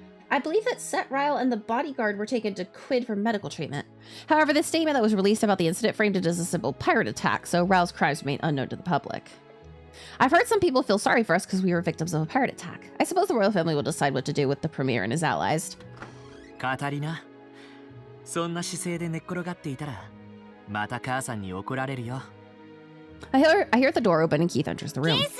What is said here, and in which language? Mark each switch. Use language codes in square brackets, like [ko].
[en] I believe that Set Ryle and the bodyguard were taken to Quid for medical treatment. However, the statement that was released about the incident framed it as a simple pirate attack, so Ryle's crimes remain unknown to the public. I've heard some people feel sorry for us because we were victims of a pirate attack. I suppose the royal family will decide what to do with the Premier and his allies. [ja] カタリナ、そんな姿勢で寝っ転がっていたら、また母さんに怒られるよ。 [en] I hear the door open and Keith enters the room.